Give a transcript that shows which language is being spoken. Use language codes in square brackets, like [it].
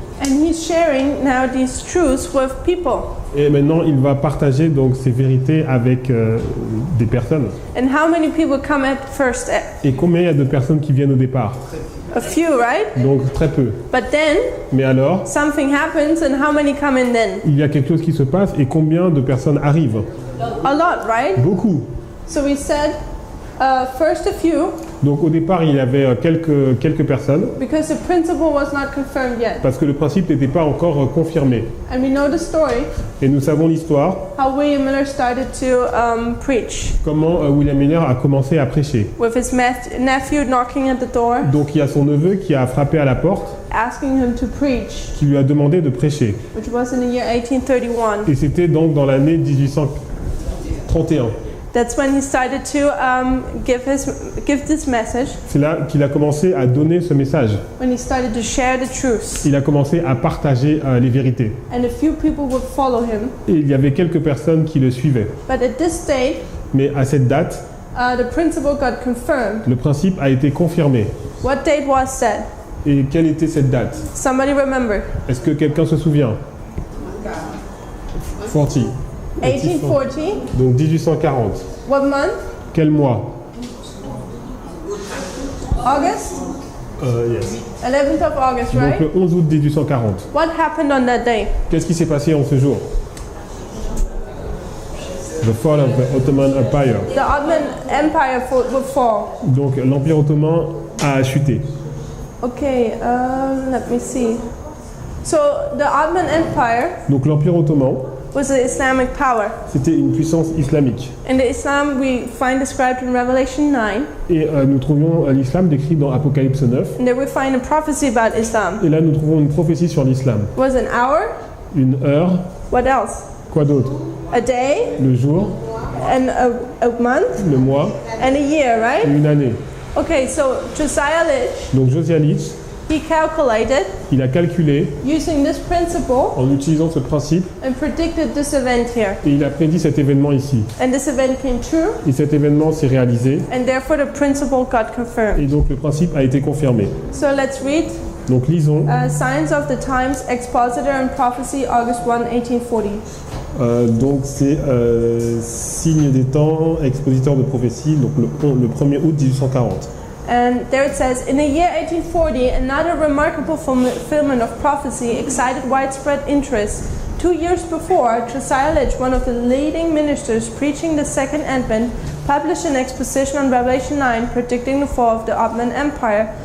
[en] And he's sharing now these truths with people. [fr] Et maintenant il va partager donc ces vérités avec des personnes. [en] And how many people come at first? [fr] Et combien il y a de personnes qui viennent au départ? [en] A few, right? [fr] Donc très peu. [en] But then [fr] Mais alors, [en] something happens, and how many come in then? [fr] il y a quelque chose qui se passe et combien de personnes arrivent? [en] A lot, right? [fr] Beaucoup. [en] So we said first a few, [fr] Donc au départ il y avait quelques personnes [en] because the principle was not confirmed yet. [fr] parce que le principe n'était pas encore confirmé. [en] And we know the story, [fr] Et nous savons l'histoire, [en] how William Miller started to preach, [fr] comment William Miller a commencé à prêcher. [en] with his nephew knocking at the door, [fr] Donc il y a son neveu qui a frappé à la porte, [en] asking him to preach, [fr] qui lui a demandé de prêcher. [en] which was in the year 1831. [fr] Et c'était donc dans l'année 1831. [en] That's when he started to give this message, [fr] C'est là qu'il a commencé à donner ce message. [en] when he started to share the truths. [fr] Il a commencé à partager les vérités. [en] And a few people would follow him. [fr] Et il y avait quelques personnes qui le suivaient. [en] But at this date, [fr] Mais à cette date, [en] the principle got confirmed. [fr] le principe a été confirmé. [en] What date was that? [fr] Et quelle était cette date? [en] Somebody remember? [fr] Est-ce que quelqu'un se souvient? [en] 40. [fr] 1840. Donc 1840. [en] What month? [fr] Quel mois? [en] August? Yes. 11th of August, [fr] Donc [en] right? [fr] le 11 août 1840. [en] What happened on that day? [fr] Qu'est-ce qui s'est passé en ce jour? [en] The fall of the Ottoman Empire. The Ottoman Empire would fall. [fr] Donc l'Empire ottoman a chuté. [en] Okay, let me see. So the Ottoman Empire [fr] Donc l'Empire ottoman, [en] was the Islamic power. [fr] c'était une puissance islamique. [en] In the Islam we find described in Revelation 9, [fr] Et nous trouvions l'islam décrit dans Apocalypse 9. [en] and there we find a prophecy about Islam. [fr] Et là, nous trouvons une prophétie sur l'islam. [en] It was an hour. [fr] Une heure, [en] What else? [fr] quoi d'autre? [en] A day, [fr] Le jour, [en] and a month, [fr] le mois [en] and a year, [fr] et [en] right? [fr] une année. [en] Okay, so Josiah Litch, [fr] Donc Josiah Litch, [en] he calculated [fr] il a calculé [en] using this principle [fr] en utilisant ce principe [en] and predicted this event here. [fr] et il a prédit cet événement ici. [en] And this event came true, [fr] Et cet événement s'est réalisé [en] and therefore the principle got confirmed. [fr] et donc le principe a été confirmé. [en] So let's read [fr] Donc lisons. [en] Signs of the Times, Expositor and Prophecy, August 1, 1840. [fr] Donc c'est signe des temps, expositeur de prophétie, donc le 1er août 1840. [en] And there it says, in the year 1840, another remarkable fulfillment of prophecy excited widespread interest. 2 years before, Josiah Litch, one of the leading ministers preaching the Second Advent, published an exposition on Revelation 9 predicting the fall of the Ottoman Empire.